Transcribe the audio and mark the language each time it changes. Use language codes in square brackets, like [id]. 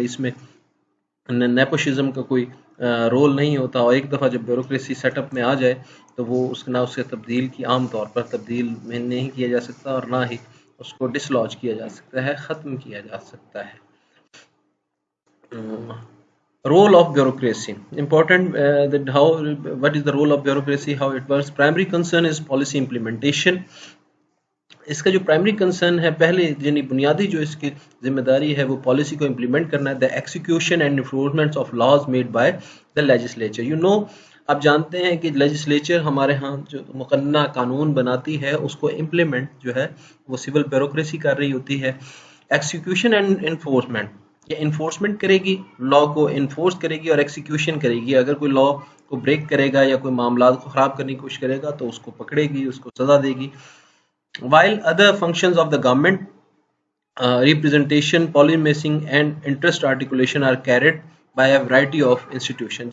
[hi] इसमें नेपोशिज्म का कोई रोल नहीं होता और एक दफ़ा जब ब्यूरोक्रेसी सेटअप में आ जाए तो वो उसके तब्दील की आम तौर पर तब्दील में नहीं किया जा सकता और ना ही उसको डिसलॉज किया जा सकता है, ख़त्म किया जा सकता है. [en] Role of bureaucracy important, that how what is the role of bureaucracy, how it works. Primary concern is policy implementation. [hi] इसका जो प्राइमरी कंसर्न है, पहले यानी बुनियादी जो इसकी जिम्मेदारी है वो पॉलिसी को इम्प्लीमेंट करना है. [en] The execution and enforcement of laws made by the legislature. You know, [hi] आप जानते हैं कि लेजिस्लेचर हमारे यहाँ जो मुकन्ना कानून बनाती है उसको इम्प्लीमेंट जो है वो सिविल ब्यूरोक्रेसी कर रही होती है. एक्सिक्यूशन एंड इन्फोर्समेंट, ये इन्फोर्समेंट करेगी, लॉ को इन्फोर्स करेगी और एक्सिक्यूशन करेगी. अगर कोई लॉ को ब्रेक करेगा या कोई मामला को ख़राब करने की कोशिश करेगा तो उसको पकड़ेगी, उसको सज़ा देगी. [en] While other functions of the government, representation, policymaking and interest articulation are carried by a variety of institutions.